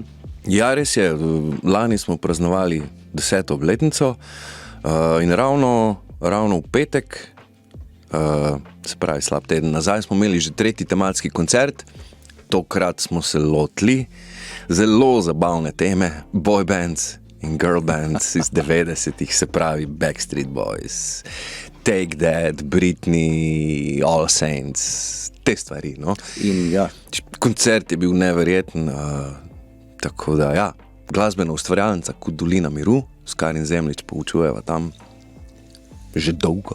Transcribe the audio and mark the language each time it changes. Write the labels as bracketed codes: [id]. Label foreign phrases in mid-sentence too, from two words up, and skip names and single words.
[sl] Ja, res je. Lani smo praznovali 10. obletnico in ravno v petek, se pravi slab teden nazaj, smo imeli že 3. tematski koncert. Tokrat smo se lotili zelo zabavne teme, [en] boy bands [sl] in [en] girl bands [sl] iz 90-ih, se pravi Backstreet Boys, Take That, Britney, All Saints, te stvari. No? In ja. Koncert je bil neverjeten, tako da ja, glasbena ustvarjalnica kot Dolina miru, Skarin Zemljič poučujeva tam že dolgo.